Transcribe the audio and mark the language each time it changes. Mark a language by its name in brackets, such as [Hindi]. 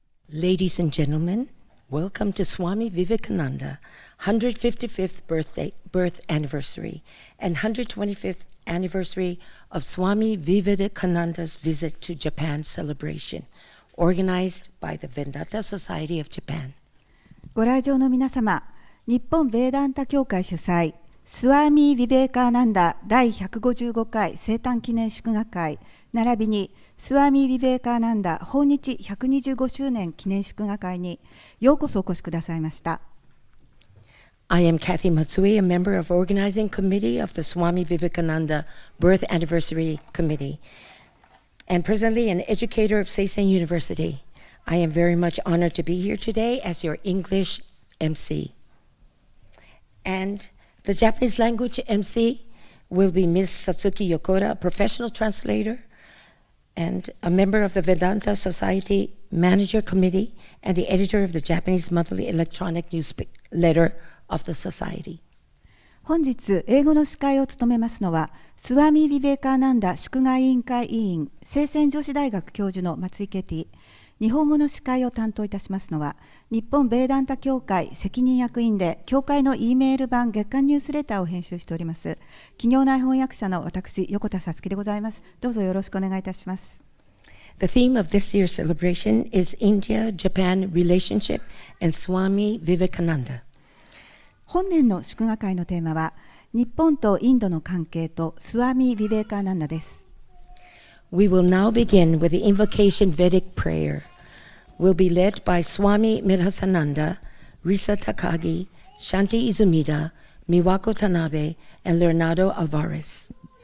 [English] Ladies and gentlemen, welcome to Swami Vivekananda 155th birth anniversary and 125th anniversary of Swami Vivekananda's visit to Japan celebration, organized by the Vedanta Society of Japan. [Japanese] ご来場の皆様、日本ベーダンタ協会主催、スワーミー・ヴィベーカーナンダ第155回生誕記念祝賀会、並びにスワーミー・ヴィベーカーナンダ訪日125周年記念祝賀会にようこそお越しくださいました。 [English] I am Kathy Matsui, a member of organizing committee of the Swami Vivekananda Birth Anniversary Committee, and presently an educator of Seisen University. I am very much honored to be here today as your English MC. And the Japanese language MC will be Ms. Satsuki Yokota, a professional translator and a member of the Vedanta Society Manager Committee and the editor of the Japanese monthly electronic newsletter of the Society. [Japanese] 本日、英語の司会を務めますのは、スワミー・ヴィベーカーナンダ祝賀委員会委員、聖仙女子大学教授の松井ケティ。日本語の司会を担当いたしますのは、日本ベーダンタ協会責任役員で、協会の E メール版月刊ニュースレターを編集しております、企業内翻訳者の私、横田さつきでございます。どうぞよろしくお願いいたします。 [English] The theme of this year's celebration is India-Japan relationship and Swami Vivekananda. [Japanese] 本年の祝賀会のテーマは、日本とインドの関係とスワミー・ヴィベーカーナンダです。 [English] We will now begin with the invocation Vedic prayer.Will be led by Swami Midhasananda, Risa Takagi, Shanti Izumida, Miwako Tanabe, and Leonardo Alvarez.